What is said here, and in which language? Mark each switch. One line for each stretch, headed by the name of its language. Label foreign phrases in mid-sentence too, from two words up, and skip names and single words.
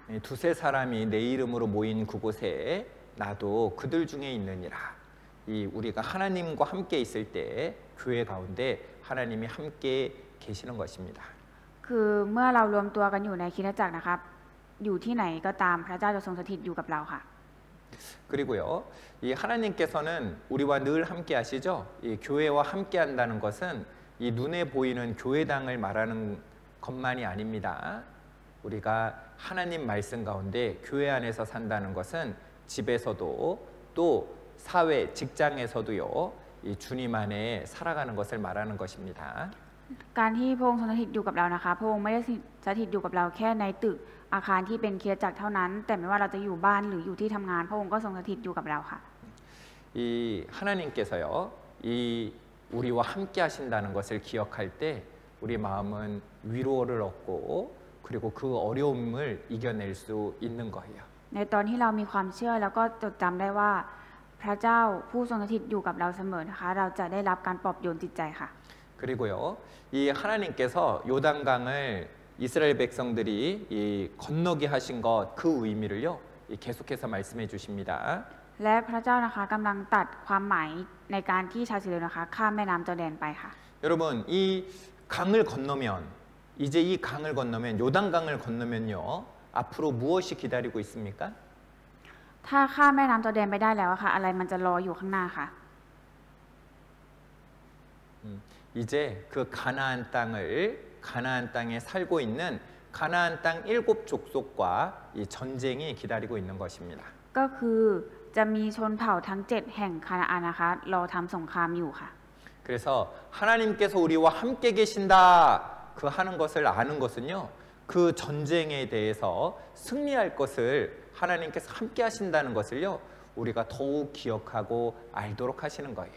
Korean: 두세 사람이 내 이름으로 모인 그곳에 나도 그들 중에 있느니라. 이 우리가 하나님과 함께 있을 때 교회 가운데 하나님이 함께 계시는 것입니다.
Thai: คือเมื่อเรารวมตัวกันอยู่ในคริสตจักรนะครับอยู่ที่ไหนก็ตามพระเจ้าจะทรงสถิตอยู่กับเราค่ะ
Korean: 그리고요, 이 하나님께서는 우리와 늘 함께 하시죠. 이 교회와 함께 한다는 것은 이 눈에 보이는 교회당을 말하는 것만이 아닙니다. 우리가 하나님 말씀 가운데 교회 안에서 산다는 것은 집에서도 또 사회, 직장에서도요, 이 주님 안에 살아가는 것을 말하는 것입니다.
Thai: การที่พระองค์ทรงสถิตอยู่กับเรานะคะพระองค์ไม่ได้สถิตอยู่กับเราแค่ในตึกอาคารที่เป็นคริสตจักรเท่านั้นแต่ไม่ว่าเราจะอยู่บ้านหรืออยู่ที่ทำงานพระองค์ก็ทรงสถิตอยู่กับเราค่ะ
Korean: 이 하나님께서요, 이 우리와 함께 하신다는 것을 기억할 때 우리 마음은 위로를 얻고 그리고 그 어려움을 이겨낼 수 있는 거예요.
Thai: ในตอนที่เรามีความเชื่อแล้วก็จดจำได้ว่าพระเจ้าผู้ทรงสถิตอยู่กับเราเสมอนะคะเราจะได้รับการปลอบโยนจิตใจค่ะ
Korean: 그리고요, 이 하나님께서 요단강을 이스라엘 백성들이 이 건너게 하신 것 그 의미를요, 계속해서 말씀해 주십니다.
Thai: และพระเจ้านะคะกำลังตัดความหมายในการที่ชาวอิสราเอลนะคะข้ามแม่น้ำจอร์แดนไปค่ะ
Korean: 여러분 이 강을 건너면 이제 이 강을 건너면 요단강을 건너면요, 앞으로 무엇이 기다리고 있습니까?
Thai: ถ้าข้ามแม่น้ำจอร์แดนไปได้แล้วค่ะอะไรมันจะรออยู่ข้างหน้าค่ะ
Korean: 이제 그 가나안 땅에 살고 있는 가나안 땅 7 족속과 이 전쟁이 기다리고 있는 것입니다.
Thai: ก็คือจะมีชนเผ่าทั้ง7แห่งคานาอันนะคะรอทำสงครามอยู่ค่ะ
Korean: 그래서 하나님께서 우리와 함께 계신다 그 하는 것을 아는 것은요, 그 전쟁에 대해서 승리할 것을 하나님께서 함께 하신다는 것을요, 우리가 더욱 기억하고 알도록 하시는 거예요.